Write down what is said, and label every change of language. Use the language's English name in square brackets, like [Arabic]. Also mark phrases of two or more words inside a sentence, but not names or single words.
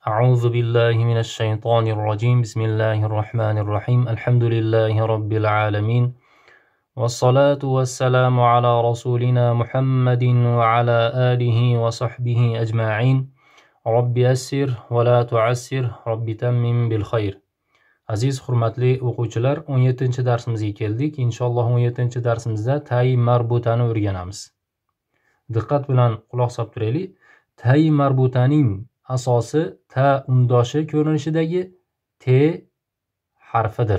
[Arabic] أعوذ بالله من الشيطان الرجيم بسم الله الرحمن الرحيم الحمد لله رب العالمين والصلاة والسلام على رسولنا محمد وعلى آله وصحبه أجمعين رب يسر ولا تعسر رب تمم بالخير. [Uzbek] Aziz hurmatli o'quvchilar, 17-darsimizga keldik. Inshaalloh 17-darsimizda tayi marbutani o'rganamiz. Diqqat bilan quloq solib turaylik. Tayi marbutaning asosi ta undoshi ko'rinishidagi T harfidir.